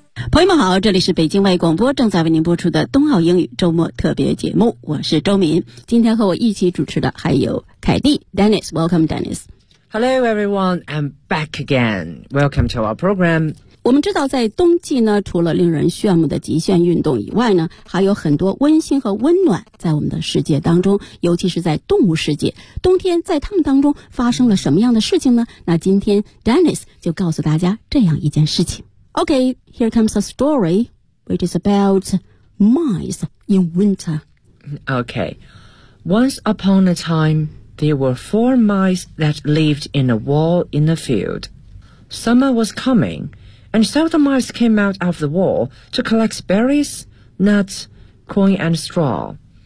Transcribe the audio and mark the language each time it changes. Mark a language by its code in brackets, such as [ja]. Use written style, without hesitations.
[zh] 朋友们好，这里是北京外语广播正在为您播出的冬奥英语周末特别节目，我是周敏。今天和我一起主持的还有凯蒂 Dennis， [en] Welcome Dennis。 Hello everyone, I'm back again. Welcome to our program. [zh] 我们知道在冬季呢，除了令人炫目的极限运动以外呢，还有很多温馨和温暖在我们的世界当中，尤其是在动物世界。冬天在他们当中发生了什么样的事情呢？那今天 Dennis 就告诉大家这样一件事情。 [en] Okay, here comes a story which is about mice in winter. Okay. Once upon a time, there were four mice that lived in a wall in a field. Summer was coming, and so the mice came out of the wall to collect berries, nuts, corn, and straw.